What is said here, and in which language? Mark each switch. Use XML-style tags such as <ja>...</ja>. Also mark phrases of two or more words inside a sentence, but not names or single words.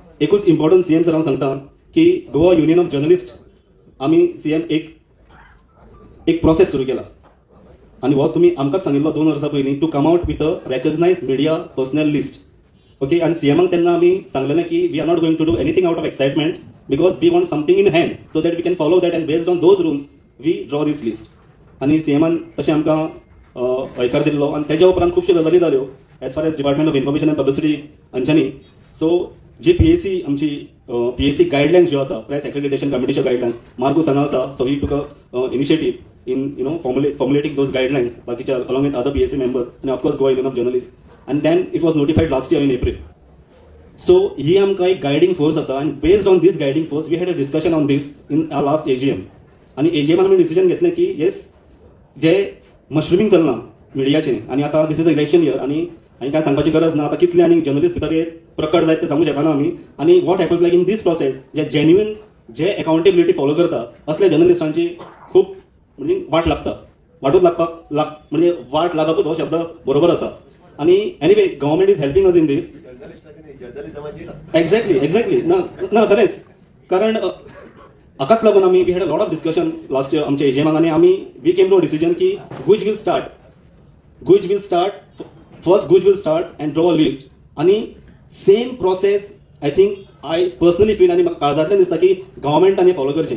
<kok>एकूच इम्पॉर्टंट सीएम सरांक सांगता की गोवा युनियन ऑफ जर्नलिस्ट आम्ही सीएम एक प्रोसेस सुरू केला आणि हो तुम्ही आमकांच सांगिल्लो 2 वर्सां पयलीं</kok> <en>to come out with a recognised media personnel list. ओके,</en> <kok>आणि सीएमाक तेन्ना आमी सांगलेलें की</kok> <en>we are not going to do anything out of excitement because we want something in hand so that we can follow that and based on those rules we draw this list.</en> <kok>आणि सीएमान तशें आमकां हयकार दिल्लो आणि त्याच्या उपरांत खुबश्यो गजाली जाल्यो</kok> <en>as far as Department of Information and Publicity</en> <kok>हांच्यांनी. सो जी पीएसी आमची पीएसी गायडलायन्स ज्यो आसा प्रेस एक्रेडिटेशन कमिटीच्यो गायडलायन्स मार्गूस हांगा आसा.</kok> <en>So he took a initiative in formulating those guidelines bakicha along with other PSC members and of course Goa Union of Journalists, and then it was notified last year in April. So</en> <kok>he amka ek</kok> <en>guiding force asa and based on this guiding force we had a discussion on this in our last AGM.</en> <kok>आणि AGM आमी डिसिजन घेतलें की येस जे मशरूमिंग चलना मिडियाचें आणि आता</kok> <en>this is a election year</en> <kok>आणि काय सांगपाची गरज ना. आता कितले आनी जर्नलिस्ट भितर प्रकट जायत ते सांगू शकना आमी. आणि</kok> <en>what happens like in this process</en> <kok>जे जेन्युइन जे अकाउंटेबिलिटी फॉलो करता असले जर्नलिस्टांची खूप म्हणजे वाटूच लागपाक म्हणजे वाट लागपूच हो शब्द बरोबर आसा.</kok> <en>आणि anyway government is helping us in this. एक्झॅक्टली</en> <kok>ना खरेंच. कारण हाकाच लागून आमी</kok> <en>we had a lot of discussion last year</en> <kok>आमच्या एजीएमाक आणि आमी</kok> <en>we came to a decision that GUJ will start and draw a list.</en> <kok>आणि</kok> <en>same process I think I personally feel</en> <kok>आणि म्हाका काळजांतल्यान दिसता की गव्हर्मेंटांनी फॉलो करचें.</kok>